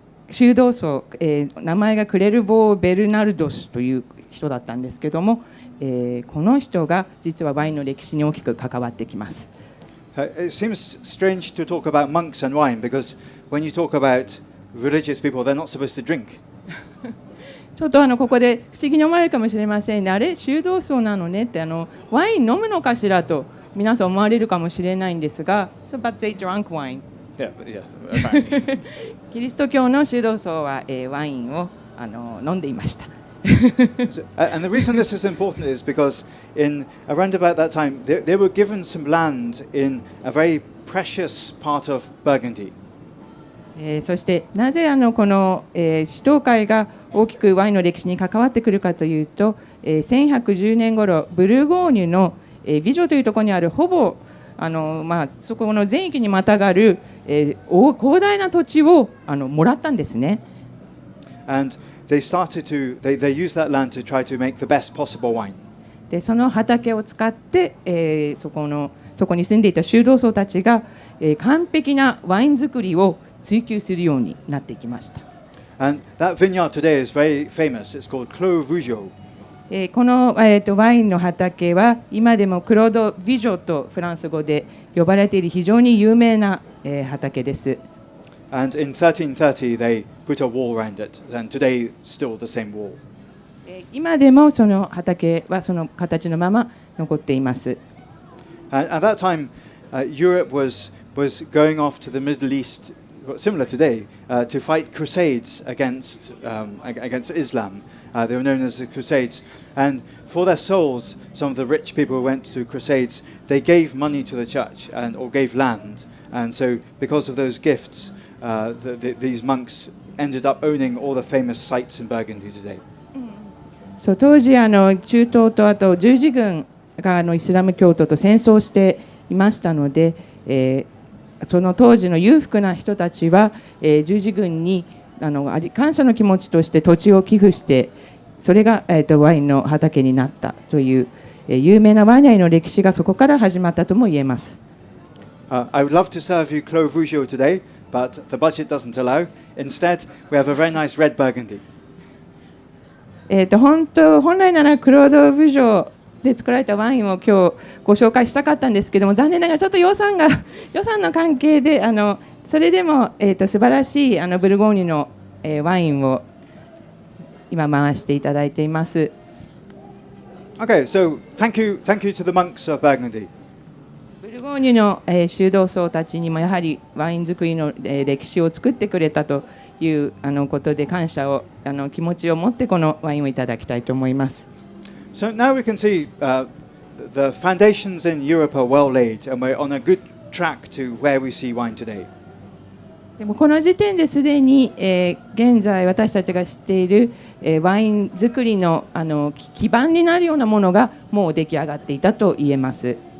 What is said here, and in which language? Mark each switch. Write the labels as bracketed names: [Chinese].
[Japanese] 修道僧、名前がクレルボー・ベルナルドスという人だったんですけども、この人が実はワインの歴史に大きく関わってきます。 [English] It seems strange to talk about monks and wine because when you talk about religious people, they're not supposed to drink. [Japanese] ちょっとここで不思議に思われるかもしれませんね。あれ、修道僧なのねってワイン飲むのかしらと皆さん思われるかもしれないんですが、 [English] So but they drank wine. Yeah, apparently. [Japanese] キリスト教の修道僧は、ワインを飲んでいました。 [English] And the reason this is important is because around about that time, they were given some land in a very precious part of Burgundy. [Japanese] そしてなぜこの使徒会が大きくワインの歴史に関わってくるかというと、1110年頃ブルゴーニュの美女というところにあるほぼそこの全域にまたがる広大な土地をもらったんですね。 [English] And they used that land to try to make the best possible wine. [Japanese] でその畑を使って、そこに住んでいた修道僧たちが、完璧なワイン作りを追求するようになっていきました。 [English] And that vineyard today is very famous. It's called Clos Vougeot. [Japanese] この、ワインの畑は今でもクロード・ヴィジョとフランス語で呼ばれている非常に有名な、畑です。 [English] And in 1330 they put a wall around it, and today still the same wall. [Japanese] 今でもその畑はその形のまま残っています。 [English] At that time, Europe was going off to the Middle East, similar today, to fight crusades against Islam. They were known as the Crusades. And for their souls, some of the rich people who went to crusades, they gave money to the church or gave land. And so because of those gifts, these monks ended up owning all the famous sites in Burgundy today. [Japanese] そう当時中東とあと十字軍がイスラム教徒と戦争していましたので、その当時の裕福な人たちは、十字軍に感謝の気持ちとして土地を寄付して、それが、ワインの畑になったという、有名なワイナリーの歴史がそこから始まったとも言えます。 [English] I would love to serve you Clos Vougeot today, but the budget doesn't allow. Instead, we have a very nice red Burgundy. [Japanese] 本来ならクロード・ヴュジョで作られたワインを今日ご紹介したかったんですけども、残念ながらちょっと予算の関係でそれでも、素晴らしいブルゴーニュの、ワインを今回していただいています。 [English] Okay, so thank you to the monks of Burgundy. [Japanese] ブルゴーニュの、修道僧たちにもやはりワイン作りの、歴史を作ってくれたということで感謝を気持ちを持ってこのワインをいただきたいと思います。 [English] So now we can see the foundations in Europe are well laid, and we're on a good track to where we see wine today. [Japanese] でもこの時点ですでに、現在私たちが知っている、ワイン作りの基盤になるようなものがもう出来上がっていたと言えます。